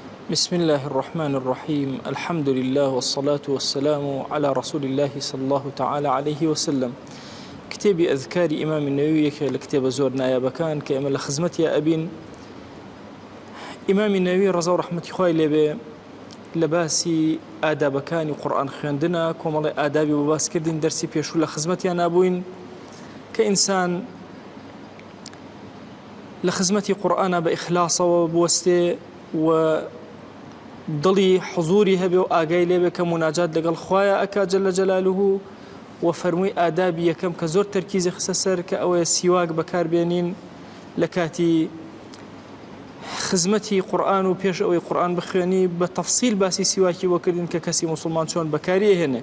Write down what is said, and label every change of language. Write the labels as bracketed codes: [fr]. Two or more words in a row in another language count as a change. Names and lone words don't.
[ar] بسم الله الرحمن الرحيم الحمد لله والصلاة والسلام على رسول الله صلى الله تعالى عليه وسلم. كتابي أذكار إمام النووي لكتاب [ckb] زور نایابەکان کە ئێمە لە خزمەتیە ئەبین. ئیمامی نەووی ڕەزا و ڕەحمەتی خوای لێبێ لە باسی ئادابەکانی قورئان خوێندنە کۆمەڵی ئادابی بۆ باسکردین دەرسی پێشوو لە خزمەتیان نابووین کە ئینسان لە خزمەتی قورئانە بە ئیخلاسەوە بوەستێ و دڵی حضوری هەبێ و ئاگای لێبێ کە مناجات لەگەڵ خوایە ئەکا [ar] جەلە جەلالوهو [ckb] و فەرمووی ئادابی یەکەم کە زۆر تەرکیزی خستە سەر کە ئەوەیە سیواک بەکاربێنین لە کاتی خزمەتی قورئان و پێش ئەوەی قورئان بخوێنی بە تەفسیل باسی سیواکی وەکردین کە کەسی موسڵمان چۆن بەکاری هێنێ.